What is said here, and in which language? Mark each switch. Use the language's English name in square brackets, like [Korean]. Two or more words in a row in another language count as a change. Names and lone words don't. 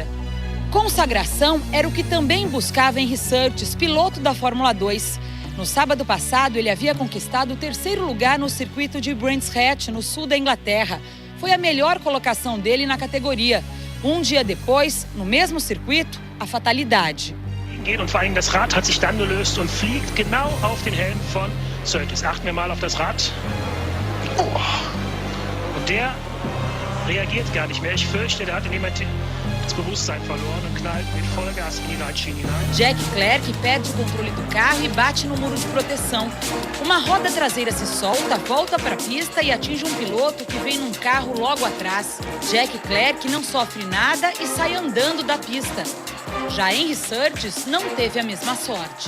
[Portuguese] Consagração era o que também buscava Henry Surtees, piloto da Fórmula 2. No sábado passado, ele havia conquistado o 3º lugar no circuito de Brands Hatch, no sul da Inglaterra. Foi a melhor colocação dele na categoria. Um dia depois, no mesmo circuito, a fatalidade. [German] Und vor allem das Rad hat sich dann gelöst und fliegt genau auf den Helm von Surtees. Achten wir mal auf das Rad. Und der reagiert gar nicht mehr. Ich fürchte, der hat in jemand das Bewusstsein verloren und knallt mit Vollgas in die Leitschiene hinein. [Portuguese] Jack Clerc perde o controle do carro e bate no muro de proteção. Uma roda traseira se solta, volta para a pista e atinge um piloto que vem num carro logo atrás. Jack Clerc não sofre nada e sai andando da pista. Já Henry Surtees não teve a mesma sorte.